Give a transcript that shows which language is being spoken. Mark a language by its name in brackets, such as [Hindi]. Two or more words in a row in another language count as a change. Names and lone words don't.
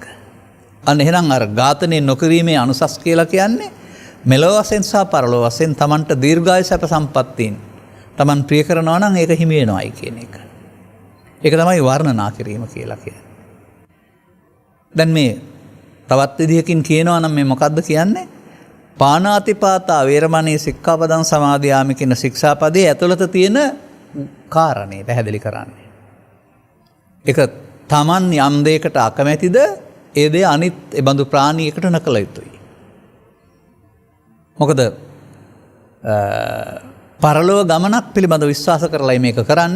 [Sinhala] අන්න එහෙනම් අර ඝාතනය නොකිරීමේ අනුසස් කියලා කියන්නේ මෙලොව වශයෙන් සහ පරලොව වශයෙන් Tamanට දීර්ඝායු සැප සම්පත්තීන් Taman ප්‍රිය කරනවා නම් ඒක හිමි වෙනවායි කියන එක. ඒක තමයි වර්ණනා කිරීම කියලා කියන්නේ. දැන් මේ තවත් විදිහකින් කියනවා නම් මේ මොකද්ද කියන්නේ? [Pali] පානාතිපාතා වේරමණී සික්ඛාපදං සමාදියාමි [Sinhala] කියන ශික්ෂාපදයේ ඇතුළත තියෙන කාරණේ පැහැදිලි කරන්නේ. ඒක Taman යම් දෙයකට අකමැතිද ඒ දේ අනිත් ඒ බඳු ප්‍රාණියකට නොකළ යුතුයි. මොකද පරලෝ ගමනක් පිළිබඳ විශ්වාස කරලා මේක කරන්නේ.